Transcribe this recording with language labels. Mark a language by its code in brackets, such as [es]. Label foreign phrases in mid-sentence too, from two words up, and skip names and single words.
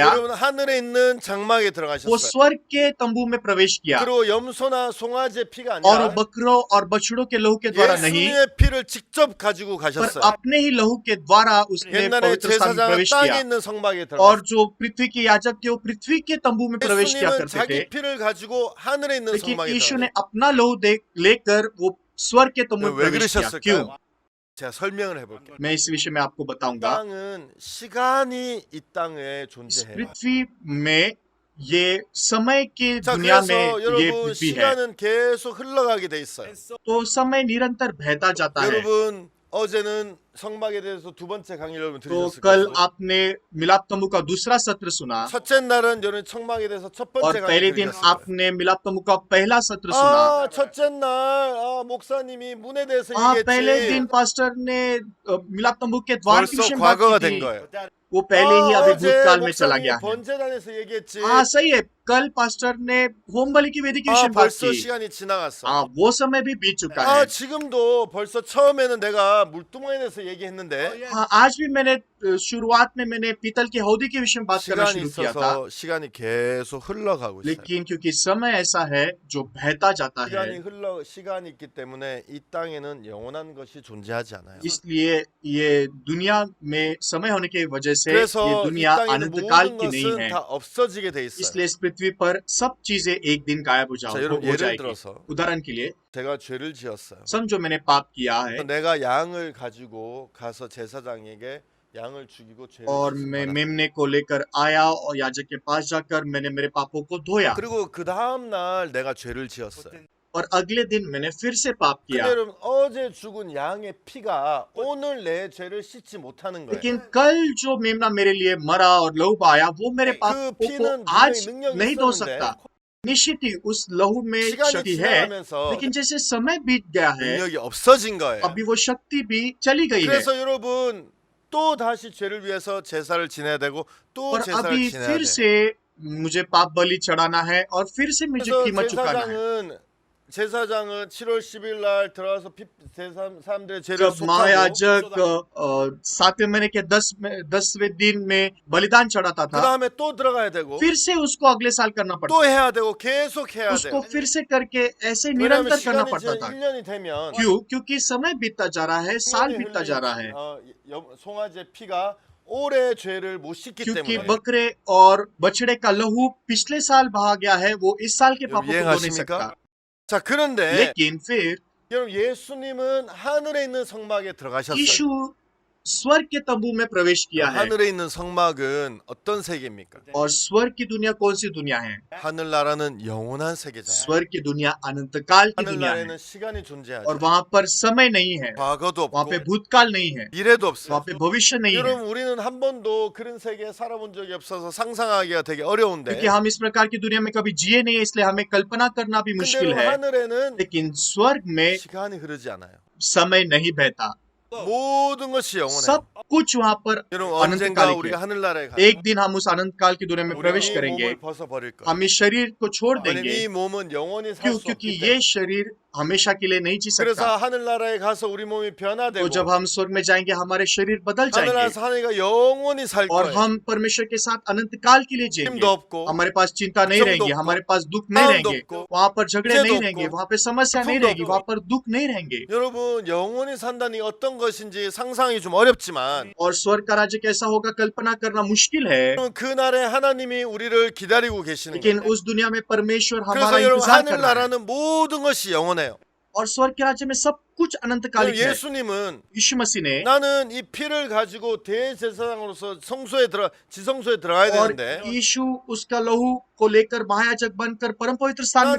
[ko] 여러분 하늘에 있는 장막에 [hi] वो [ko] 들어가셨어요. [hi] स्वर्ग के तंबू में प्रवेश किया, [ko] 그리고 염소나 송아지의 피가 [hi] और [ko] 아니라 [hi] बकरों और बछड़ों के लहू के द्वारा नहीं, [ko] 예수님의 피를 직접 가지고 [hi] पर [ko] 가셨어요. [hi] अपने ही लहू के द्वारा उसने [ko] 옛날에 [hi] पवित्र स्थान में [ko] 제사장은 [hi] प्रवेश [ko] 땅에 [hi] किया। [ko] 있는 성막에 [hi] और [ko] 들어갔어요. [hi] जो पृथ्वी के याजक थे वो पृथ्वी के तंबू में प्रवेश किया [ko] 예수님은 [hi] करते थे, [ko] 자기 피를 가지고 하늘에 있는 [hi] लेकिन [ko] 성막에 [hi] यीशु [ko] 들어갔어요. [hi] ने अपना लहू लेकर वो स्वर्ग के तंबू में [ko] 왜 [hi] प्रवेश किया। क्यों? [ko] 그러셨을까요? 제가 설명을 해볼게요. [hi] मैं इस विषय में आपको बताऊंगा। [ko] 땅은 시간이 이 땅에 [hi] इस [ko] 존재해요. [hi] पृथ्वी में ये समय की [ko] 자, [hi] दुनिया [ko] 그래서 [hi] में ये [ko] 여러분 [hi] पृथ्वी है, [ko] 시간은 계속 흘러가게 돼 있어요. [hi] तो समय निरंतर बहता जाता है। [ko] 여러분 어제는 성막에 대해서 두 번째 강의를 여러분 [hi] तो [ko] 들으셨을 [hi] कल [ko] 거예요. [hi] आपने मिलाप तंबू का दूसरा सत्र सुना, [ko] 첫째 날은 여러분 성막에 대해서 첫 [hi] और [ko] 번째 [hi] पहले [ko] 강의를 [hi] दिन [ko] 들으셨을 거예요. [hi] आपने मिलाप तंबू का पहला सत्र सुना। [ko] 아, 첫째 날 목사님이 문에 대해서 [hi] पहले [ko] 얘기했지. [hi] दिन पास्टर ने मिलाप तंबू के द्वार के [ko] 벌써 [hi] विषय में बात [ko] 과거가 [hi] की [ko] 된 [hi] थी, [ko] 거예요. [hi] वो पहले ही अभी [ko] 어제 [hi] भूतकाल में चला [ko] 목사님이 [hi] गया है। [ko] 번제단에서 얘기했지. [hi] हाँ सही है, कल पास्टर ने होम बलि की वेदी के विषय [ko] 아, [hi] में बात [ko] 벌써 [hi] की। [ko] 시간이 지나갔어. [hi] हाँ, वो समय भी बीत चुका [ko] 아, [hi] है। [ko] 지금도 벌써 처음에는 내가 물두멍에 대해서 얘기했는데 [hi] हाँ, आज भी मैंने शुरुआत में मैंने पीतल के हौदी के विषय में बात करना [ko] 시간이 [hi] शुरू किया था, [ko] 있어서 시간이 계속 흘러가고 있어요. [hi] लेकिन क्योंकि समय ऐसा है जो बहता जाता है, [ko] 시간이 있기 때문에 이 땅에는 영원한 것이 존재하지 않아요. [hi] इसलिए ये दुनिया में समय होने की वजह से [ko] 그래서 [hi] ये [ko] 이 [hi] दुनिया [ko] 땅에 있는 [hi] अनंत काल [ko] 모든 [hi] की नहीं [ko] 것은 [hi] है, [ko] 다 없어지게 돼 있어요. [hi] इसलिए इस पृथ्वी पर सब चीजें एक दिन गायब [ko] 자, [hi] हो [ko] 여러분 예를 [hi] जाएगी। [ko] 들어서 [hi] उदाहरण के लिए [ko] 제가 죄를 지었어요. [hi] समझो मैंने पाप किया है [ko] 내가 양을 가지고 가서 제사장에게 양을 죽이고 죄를 [hi] और [ko] 씻은 [hi] मैं [ko] 거다. [hi] मेमने को लेकर आया और याजक के पास जाकर मैंने मेरे पापों को धोया, [ko] 그리고 그 다음 날 내가 죄를 지었어요. [hi] और अगले दिन मैंने फिर से पाप [ko] 근데 [hi] किया, [ko] 여러분 어제 죽은 양의 피가 오늘 내 죄를 씻지 못하는 거예요. [hi] लेकिन कल जो मेमना मेरे लिए मरा और लहू बहाया वो मेरे [ko] 그 [hi] पापों को [ko] 피는 [hi] आज [ko] 분명히 능력이 [hi] नहीं धो [ko] 있었는데 [hi] सकता, निश्चित ही उस लहू में [ko] 시간이 [hi] शक्ति है, [ko] 지나가면서 [hi] लेकिन जैसे समय बीत गया है, [ko] 능력이 없어진 거예요. [hi] अभी वो शक्ति भी चली गई है [ko] 그래서 여러분 또 다시 죄를 위해서 제사를 지내야 되고 또 [hi] और [ko] 제사를 [hi] अभी [ko] 지내야 [hi] फिर [ko] 돼. [hi] से मुझे पाप बलि चढ़ाना है और फिर से मुझे [ko] 그래서 [hi] कीमत चुकाना है। [ko] 제사장은 7월 10일 날 들어가서 사람들의 죄를 [hi] जब [ko] 속하고 [hi] महायाजक 7वें महीने के 10वें दिन में बलिदान चढ़ाता [ko] 그 [hi] था, [ko] 다음에 또 들어가야 되고 [hi] फिर से उसको अगले साल करना [ko] 또 [hi] पड़ता [ko] 해야 되고 계속 해야 돼. [hi] उसको फिर से करके ऐसे [ko] 왜냐하면 [hi] निरंतर करना [ko] 시간이 [hi] पड़ता [ko] 이제 [hi] था। [ko] 1년이 되면 [hi] क्योंकि समय बीतता जा रहा है, साल बीतता जा रहा है, [ko] 송아지의 피가 올해 죄를 못 씻기 [hi] क्योंकि [ko] 때문에. [hi] बकरे और बछड़े का लहू पिछले साल बहा गया है, वो इस साल के पापों को धो नहीं [ko] 이해하십니까? [hi] सकता। [ko] 자, 그런데 [hi] लेकिन फिर [ko] 여러분 예수님은 하늘에 있는 성막에 들어가셨어요. [hi] यीशु स्वर्ग के तंबू में प्रवेश किया है। [ko] 하늘에 있는 성막은 어떤 세계입니까? [hi] और स्वर्ग की दुनिया कौन सी दुनिया है? [ko] 하늘나라는 영원한 세계잖아요. [hi] स्वर्ग की दुनिया अनंत काल की दुनिया है [ko] 하늘나라에는 시간이 존재하지. [hi] और वहाँ पर समय नहीं है, [ko] 과거도 [hi] वहाँ पे [ko] 없고 [hi] भूतकाल नहीं है, [ko] 미래도 [hi] वहाँ [ko] 없어요. [hi] पे भविष्य नहीं है। [ko] 여러분 우리는 한 번도 그런 세계에 살아본 적이 없어서 상상하기가 되게 어려운데. [hi] क्योंकि हम इस प्रकार की दुनिया में कभी जिए नहीं है, इसलिए हमें कल्पना करना भी [ko] 근데 [hi] मुश्किल [ko] 여러분 [hi] है। [ko] 하늘에는 [hi] लेकिन स्वर्ग में [ko] 시간이 흐르지 않아요. [hi] समय नहीं बहता, [ko] 모든 것이 영원해요. [hi] सब कुछ वहाँ पर [ko] 여러분 [hi] अनंत [ko] 언젠가 [hi] कालिक [ko] 우리가 [hi] है। [ko] 하늘나라에 가서 [hi] एक दिन हम उस अनंत काल की दुनिया में [ko] 우리 [hi] प्रवेश [ko] 이 [hi] करेंगे, [ko] 몸을 벗어버릴 거예요. [hi] हम इस शरीर को छोड़ [ko] 왜냐면 [hi] देंगे, [ko] 이 몸은 영원히 살 수 [hi] क्योंकि [ko] 없기 [hi] ये [ko] 때문에. [hi] शरीर हमेशा के लिए नहीं जी [ko] 그래서 [hi] सकता। [ko] 하늘나라에 가서 우리 몸이 변화되고 [hi] तो जब हम स्वर्ग में जाएंगे, हमारे शरीर बदल जाएंगे [ko] 하늘나라에서 하늘이가 영원히 살 [hi] और [ko] 거예요. [hi] हम परमेश्वर के साथ अनंत काल के लिए [ko] 힘도 [hi] जिएंगे। [ko] 없고 [hi] हमारे पास चिंता नहीं समदो रहेगी, [ko] 없고, [hi] हमारे पास दुख नहीं मानदो रहेंगे, [ko] 없고, [hi] वहाँ पर झगड़े इज्जत नहीं [ko] 없고, [hi] रहेंगे, वहाँ पे समस्या नहीं [ko] 아픔도 [hi] रहेगी, [ko] 없고. [hi] वहाँ पर दुख नहीं रहेंगे। [ko] 여러분 영원히 산다니 어떤 것인지 상상이 좀 어렵지만 [hi] और स्वर्ग का राज्य कैसा होगा कल्पना करना मुश्किल है, [ko] 여러분, 그날에 하나님이 우리를 기다리고 계시는 [hi] लेकिन [ko] 거예요. [hi] उस दुनिया में परमेश्वर हमारा [ko] 그래서 여러분 [hi] इंतजार कर रहा है। [ko] 하늘나라는 모든 것이 영원해요. [hi] और स्वर्ग के राज्य में सब कुछ अनंतकालिक है। [ko] 예수님은 [hi] यीशु मसीह ने [ko] 나는 이 피를 가지고 대제사장으로서 지성소에 들어가야 [hi] और [ko] 되는데 [hi] यीशु उसका लहू को लेकर महायाजक बनकर परम पवित्र स्थान में